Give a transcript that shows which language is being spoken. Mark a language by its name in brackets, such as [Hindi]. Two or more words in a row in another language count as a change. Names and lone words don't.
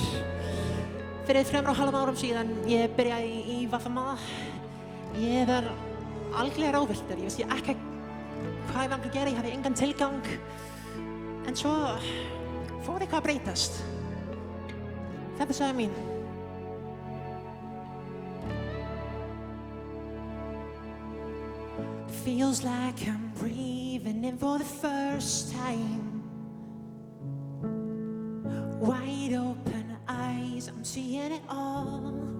[Icelandic] Fyrir 3,5 árum síðan ég byrjaði í VFMA. Ég var algjörlega ráðvilltur. Ég vissi ekki hvað ég var að gera, ég hafði engan tilgang. En svo fór eitthvað að breytast. Þetta er saga mín. [English] Feels like I'm breathing in for the first time. Wide open eyes, I'm seeing it all.